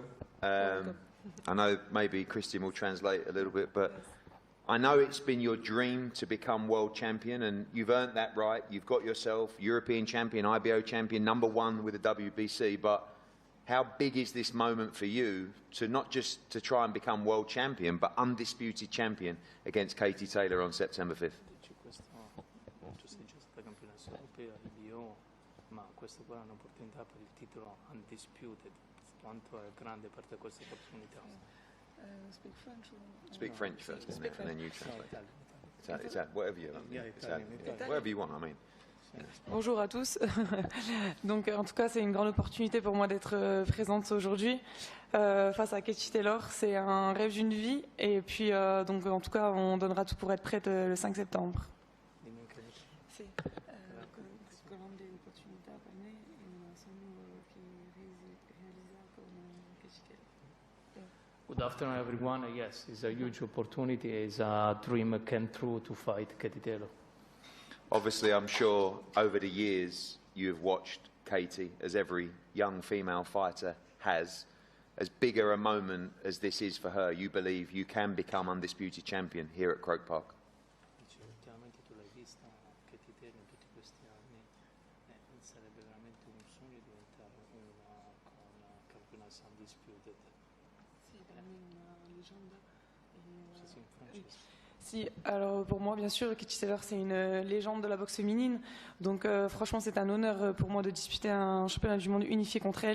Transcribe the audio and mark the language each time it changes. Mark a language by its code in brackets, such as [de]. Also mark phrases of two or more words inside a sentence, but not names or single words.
[en] I know maybe Christian will translate a little bit, but I know it's been your dream to become world champion, and you've earned that right. You've got yourself European champion, IBO champion, #1 with the WBC, but how big is this moment for you to not just to try and become world champion, but undisputed champion against Katie Taylor on September 5th? [it] Ma questa qua è un'opportunità per il titolo undisputed. Quanto è grande per te questa opportunità? [en] Speak French. Speak French first, isn't it? And then you translate. Italian. Italian, whatever you want. Italian. Whatever you want, I mean. [fr] Bonjour à tous. Donc, en tout cas, c'est une grande opportunité pour moi d'être présente aujourd'hui face à Katie Taylor. C'est un rêve d'une vie. Et puis, donc, en tout cas, on donnera tout pour être prête le 5 septembre. [it] C'est grande opportunità per me e un sogno che realizza con Katie Taylor. [en] Good afternoon, everyone. Yes, it's a huge opportunity. It's a dream come true to fight Katie Taylor. Obviously, I'm sure over the years you have watched Katie, as every young female fighter has. As bigger a moment as this is for her, you believe you can become undisputed champion here at Croke Park? [it] Ultimamente tu l'hai vista, Katie Taylor, in tutti questi anni, sarebbe veramente un sogno diventare una con campionessa undisputed. [fr] C'est vraiment une légende. [it] C'est in francese. Si, [fr] alors pour moi, bien sûr, Katie Taylor, c'est une légende de la boxe féminine. Donc, franchement, c'est un honneur pour moi de disputer un championnat du monde unifié contre elle.